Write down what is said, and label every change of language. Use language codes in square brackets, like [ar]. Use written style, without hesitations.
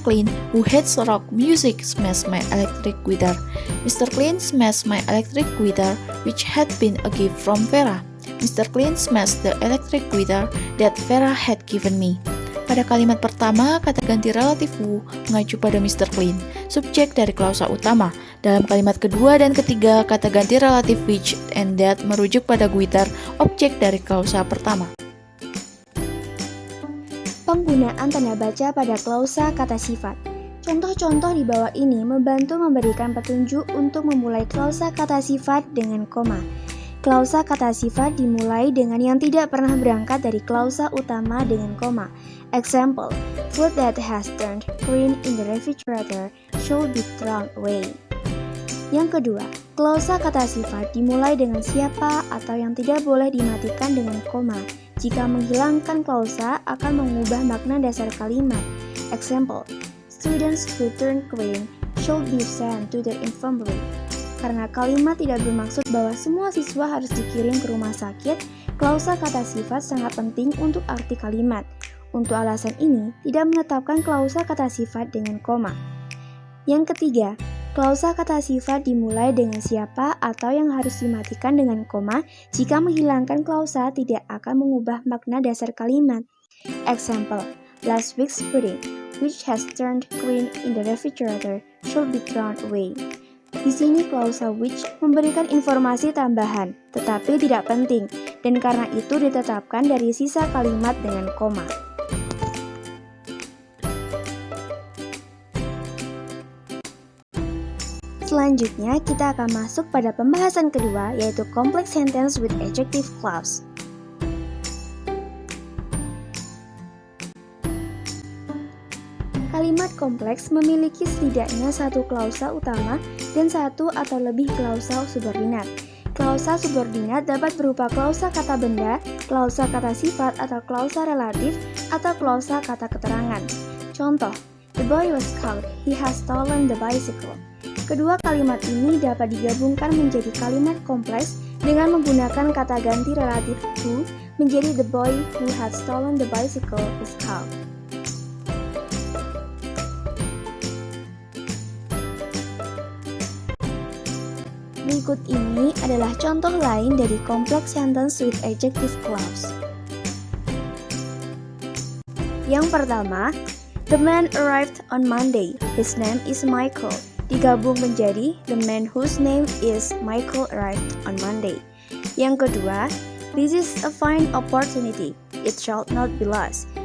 [en] Clean, who hates rock music, smashed my electric guitar. Mr. Clean smashed my electric guitar, which had been a gift from Vera. Mr. Clean smashed the electric guitar that Vera had given me. [id] Pada kalimat pertama, kata ganti relatif who mengacu pada Mr. Clean, subjek dari klausa utama. Dalam kalimat kedua dan ketiga, kata ganti relatif which and that merujuk pada guitar, objek dari klausa pertama. Penggunaan tanda baca pada klausa kata sifat. Contoh-contoh di bawah ini membantu memberikan petunjuk untuk memulai klausa kata sifat dengan koma. Klausa kata sifat dimulai dengan yang tidak pernah berangkat dari klausa utama dengan koma. [en] Example, food that has turned green in the refrigerator should be thrown away. [id] Yang kedua, klausa kata sifat dimulai dengan siapa atau yang tidak boleh dimatikan dengan koma. Jika menghilangkan klausa akan mengubah makna dasar kalimat. [en] Example, students who turn green should be sent to the infirmary. [id] Karena kalimat tidak bermaksud bahwa semua siswa harus dikirim ke rumah sakit, klausa kata sifat sangat penting untuk arti kalimat. Untuk alasan ini, tidak menetapkan klausa kata sifat dengan koma. Yang ketiga, klausa kata sifat dimulai dengan siapa atau yang harus dimatikan dengan koma. Jika menghilangkan klausa tidak akan mengubah makna dasar kalimat. [en] Example, last week's pudding, which has turned green in the refrigerator, should be thrown away. [id] Di sini klausa which memberikan informasi tambahan, tetapi tidak penting, dan karena itu ditetapkan dari sisa kalimat dengan koma. Selanjutnya, kita akan masuk pada pembahasan kedua, yaitu [en] complex sentence with adjective clause. [id] Kalimat kompleks memiliki setidaknya satu klausa utama dan satu atau lebih klausa subordinat. Klausa subordinat dapat berupa klausa kata benda, klausa kata sifat atau klausa relatif, atau klausa kata keterangan. [en] Contoh, the boy was caught, he has stolen the bicycle. [id] Kedua kalimat ini dapat digabungkan menjadi kalimat kompleks dengan menggunakan kata ganti relatif who menjadi [en] the boy who had stolen the bicycle is caught. [id] Berikut ini adalah contoh lain dari [en] complex sentence with adjective clause. [id] Yang pertama, [en] the man arrived on Monday. His name is Michael. [id] Digabung menjadi [en] the man whose name is Michael arrived on Monday. [id] Yang kedua, [en] this is a fine opportunity. It shall not be lost.